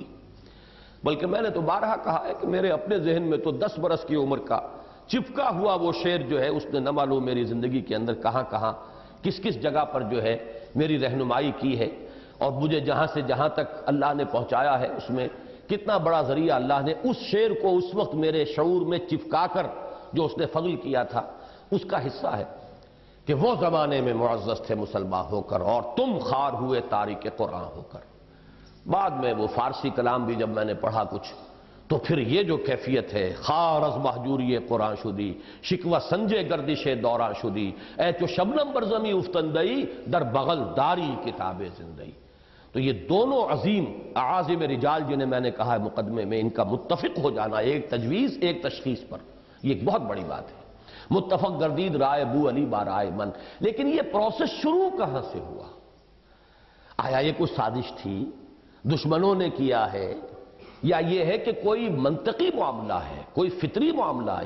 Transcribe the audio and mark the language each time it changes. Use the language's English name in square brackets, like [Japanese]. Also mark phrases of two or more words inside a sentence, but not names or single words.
[Urdu] بلکہ میں نے تو بارہا کہا ہے کہ میرے اپنے ذہن میں تو 10 برس کی عمر کا چپکا ہوا وہ شعر جو ہے اس نے نہ معلوم میری زندگی کے اندر کہاں کہاں کس کس جگہ پر جو ہے میری رہنمائی کی ہے، اور مجھے جہاں سے جہاں تک اللہ نے پہنچایا ہے اس میں کتنا بڑا ذریعہ اللہ نے اس شعر کو اس وقت میرے شعور میں چپکا کر جو اس نے فضل کیا تھا اس کا حصہ ہے کہ وہ زمانے میں معزز تھے مسلمان ہو کر اور تم خار ہوئے تارک قرآن ہو کر. بعد میں وہ فارسی کلام بھی جب میں نے پڑھا کچھ تو پھر یہ جو کیفیت ہے [Persian] خار از محجوری قرآن شدی شکوہ سنجے گردش دوران شدی اے چو شبنم بر زمیں افتندئی در بغل داری کتاب زندئی. [Urdu] تو یہ دونوں عظیم اعاظم رجال جنہیں میں نے کہا ہے مقدمے میں، ان کا متفق ہو جانا ایک تجویز ایک تشخیص پر، یہ ایک بہت بڑی بات ہے. [Persian] متفق گردید رائے بو علی بارائے من. [Urdu] لیکن یہ پروسیس شروع کہاں سے ہوا؟ آیا یہ کوئی سازش تھی، دشمنوں نے کیا ہے، یا یہ ہے کہ کوئی منطقی معاملہ ہے، کوئی فطری معاملہ ہے؟